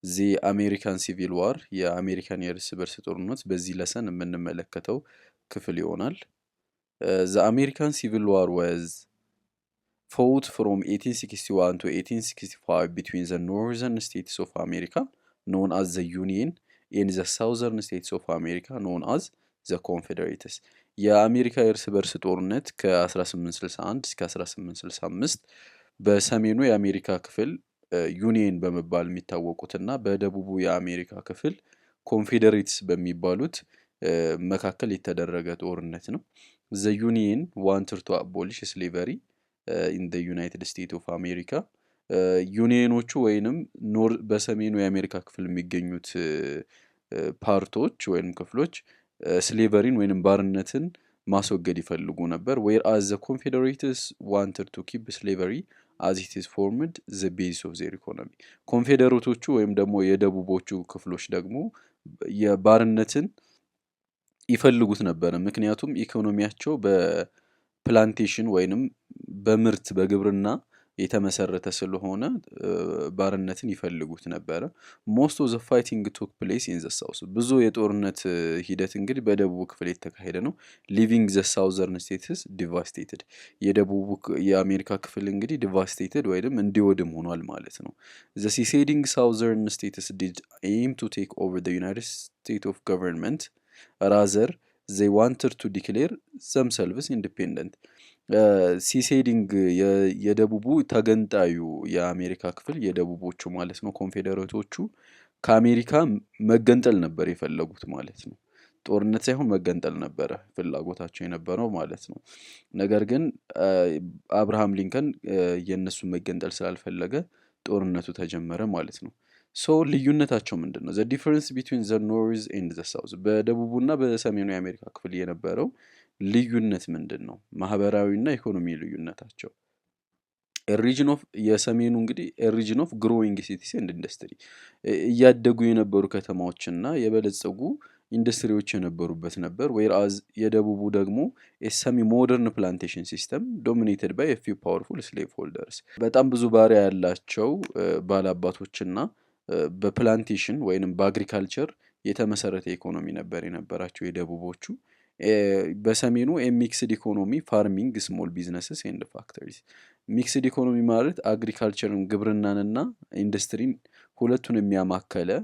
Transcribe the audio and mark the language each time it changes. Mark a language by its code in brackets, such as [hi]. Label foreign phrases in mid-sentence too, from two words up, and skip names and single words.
[en] the American Civil War [am] የአሜሪካን የእርስ በርስ ጦርነት በዚህ ለሰን የምንመለከተው ክፍል ይሆናል። [en] The American Civil War was fought from 1861 to 1865 between the northern states of America, known as the Union, and the southern states of America, known as the Confederates. [am] የአሜሪካ የእርስ በርስ ጦርነት ከ1861 እስከ 1865 በሰሜኑ የአሜሪካ ክፍል ዩኒየን በመባል የሚታወቁትና በደቡቡ የአሜሪካ ክፍል ኮንፌዴሬትስ በሚባሉት መካከል የተደረገ ጦርነት ነው። [en] The Union wanted to abolish slavery in the United States of America. [am] ዩኒየኖቹ ወይንም በሰሜኑ የአሜሪካ ክፍል የሚገኙት ፓርቶች ወይንም ክፍሎች ስሌቨሪን ወይንም ባርነትን ማስወገድ ይፈልጉ ነበር። [en] whereas the Confederates wanted to keep slavery as it is formed the base of their economy. [am] ኮንፌዴሬቶቹ ወይም ደግሞ የደቡቦቹ ክፍሎች ደግሞ የባርነትን ይፈልጉት ነበር። ምክንያቱም ኢኮኖሚያቸው በፕላንቴሽን ወይንም በምርት በግብርና የተመሰረተ ስለሆነ ባርነትን ይፈልጉት ነበር። [en] most of the fighting took place in the south. [am] ብዙ የጦርነት ሂደት እንግዲህ በደቡብ ክፍል የተካሄደ ነው። [en] leaving the southern states devastated. [am] የደቡብ የአሜሪካ ክፍል እንግዲህ devastated ወይንም እንዲወድም ሆኗል ማለት ነው። [en] the seceding southern states did aim to take over the United States of government, rather they wanted to declare themselves independent. [am] ሲሴዲንግ የደቡቡ ተገንጣዩ የአሜሪካ ክፍል የደቡቦቹ ማለት ነው ኮንፌዴሬቶቹ ከአሜሪካ መገንጠል ነበር የፈለጉት ማለት ነው። ጦርነት ሳይሆን መገንጠል ነበረ ፍላጎታቸው የነበረው ማለት ነው። ነገር ግን አብርሃም ሊንከን የነሱን መገንጠል ስላልፈለገ ጦርነቱ ተጀመረ ማለት ነው። ሶ ልዩነታቸው ምንድነው? [en] the difference between the north and the south [am] በደቡቡና በሰሜኑ የአሜሪካ ክፍል የነበረው ልዩነት ምንድነው? ማህበራዊና ኢኮኖሚ ልዩነታቸው [en] region of [am] የሰሜኑ እንግዲህ [en] region of growing cities and industry [am] እያደጉ የነበሩ ከተማዎችና የበለጸጉ ኢንዱስትሪዎች የነበሩበት ነበር። whereas የደቡቡ ደግሞ [en] a semi modern plantation system dominated by a few powerful slaveholders [am] በጣም ብዙ ባሪያ ያላቸው ባላባቶችና በፕላንቴሽን ወይንም በአግሪካልቸር የተመሰረተ ኢኮኖሚ ነበር የነበራቸው የደቡቦቹ። በሰሜኑ [en] mixed economy farming small businesses and factories mixed economy [am] ማለት አግሪካልቸርን ግብርናንና ኢንዱስትሪን ሁለቱን የሚያማከለ